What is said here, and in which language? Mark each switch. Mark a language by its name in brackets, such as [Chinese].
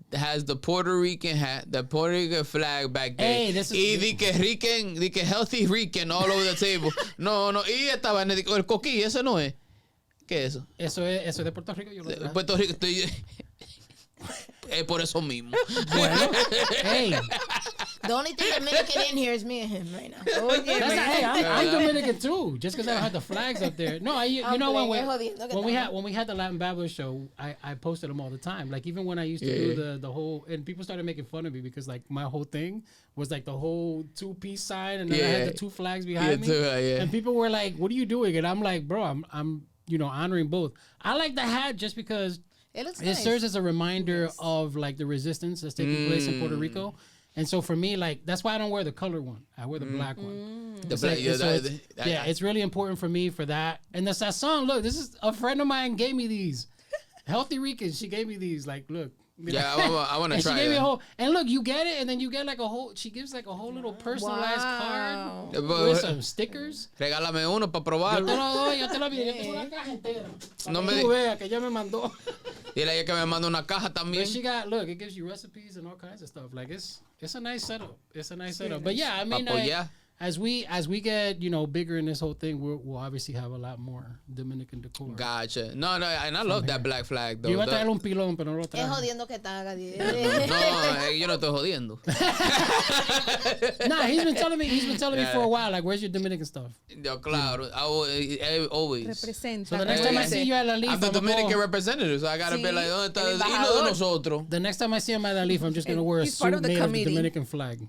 [English] Has the Puerto Rican hat, the Puerto Rican flag back there. Hey, this is [Spanish] y di que [English] healthy Rican all over the table. [Spanish] No, y esta vaina, el coquí, ese no es. ¿Qué es eso? Eso es de Puerto Rico. Yo lo traje. Puerto Rico, es por eso mismo. Bueno, hey. [English] The only thing Dominican in here is me and him right now. Hey, I'm Dominican too. Just because I don't have the flags up there. No, you know when we had the Latin Babble show, I posted them all the time. Like even when I used to do the whole, and people started making fun of me because like my whole thing was like the whole 2-piece sign, and then I had the 2 flags behind me, and people were like, "What are you doing?" And I'm like, "Bro, I'm honoring both." I like the hat just because it serves as a reminder of like the resistance that's taking place in Puerto Rico. And so for me, like, that's why I don't wear the color one. I wear the black one. It's really important for me for that. And the sazon, look, this is a friend of mine gave me these. Healthy Rican, she gave me these. Like, look. Yeah, I want to try she gave me that. a whole, and look, you get it, and then you get like a whole, she gives like a whole little personalized card with some stickers. [Spanish] Regálame uno para probarlo. Yo te lo vi, yo tengo una caja entera. No me tú veas que ella me mandó. Dile a ella que me manda una caja también. [English] But she got, look, it gives you recipes and all kinds of stuff. Like it's a nice setup. It's a nice setup. But yeah, I mean, as we get bigger in this whole thing, we'll obviously have a lot more Dominican decor. Gotcha. No, and I love that black flag though. [Spanish] Yo iba a traer un pilón, pero no lo traje. Es jodiendo que está, Gadiel. No, yo no estoy jodiendo. [English] Nah, he's been telling me for a while, like, where's your Dominican stuff? Yo, claro, I always. [Spanish] Representa. [English] So the next time I see you at La Leaf, I'm the Dominican representative, so I gotta be like, [Spanish] ¿dónde está el hilo de nosotros? [English] The next time I see him at La Leaf, I'm just gonna wear a suit made of the Dominican flag.